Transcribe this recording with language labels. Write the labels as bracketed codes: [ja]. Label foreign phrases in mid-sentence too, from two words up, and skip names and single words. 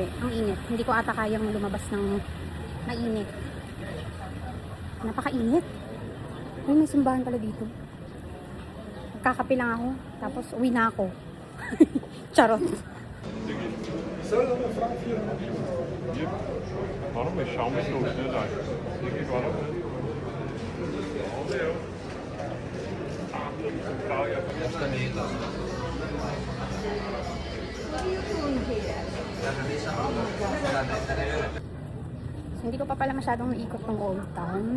[tl] Ang init. Hindi ko ata kayang lumabas ng mainit. Napakainit. Ay, may simbahan pala dito. Magkakape lang ako. Tapos uwi na ako. Charot. [nl] Waarom is Xiaomi zo snel uit? Waarom? [tl] So, hindi ko pa pala masyadong naikot ng Old Town.